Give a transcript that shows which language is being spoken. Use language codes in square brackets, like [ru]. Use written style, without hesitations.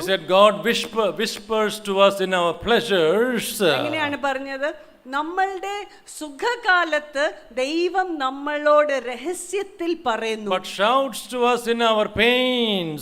[en] He said God whispers to us in our pleasures. [ml] എങ്ങനെയാണ് പറഞ്ഞത്? നമ്മളുടെ സുഖകാലത്ത് ദൈവം നമ്മളോട് രഹസ്യത്തിൽ പറയുന്നു, [en] but shouts to us in our pains.